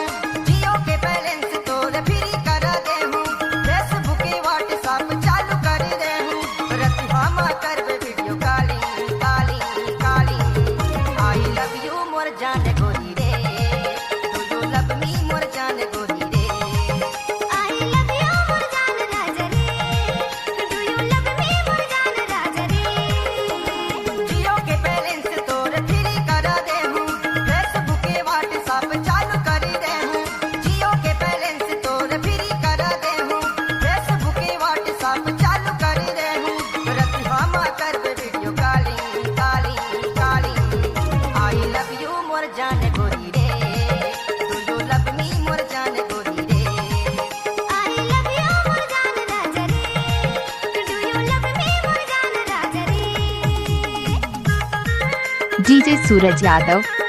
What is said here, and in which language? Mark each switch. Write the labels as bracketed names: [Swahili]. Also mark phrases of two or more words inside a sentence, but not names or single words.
[Chhattisgarhi] जियो के बैलेंस तोर फ्री करा दे हूँ, फेसबुक के व्हाट्सएप चालू कर दे हूँ। रति हम करबे [English] video calling calling calling. I love you [Chhattisgarhi] मोर जान गोरी रे, [English] do you love me [Chhattisgarhi] मोर जान गोरी रे। [English] I love you [Chhattisgarhi] मोर जान राजा रे, [English] do you love me [Chhattisgarhi] मोर जान राजा रे। जियो के बैलेंस तोर फ्री करा दे हूँ, फेसबुक के व्हाट्सएप चालू कर दे हूँ। जियो के बैलेंस तोर फ्री करा दे हूँ, फेसबुक के व्हाट्सएप चालू कर दे हूँ। रति हम करबे [English] video calling calling calling. I love you [Chhattisgarhi] मोर जान गोरी रे, [English] do you love me [Chhattisgarhi] मोर जान गोरी रे। [English] I love you [Chhattisgarhi] मोर जान राजा रे, [English] do you love me [Chhattisgarhi] मोर जान राजा रे। डीजे सूरज यादव।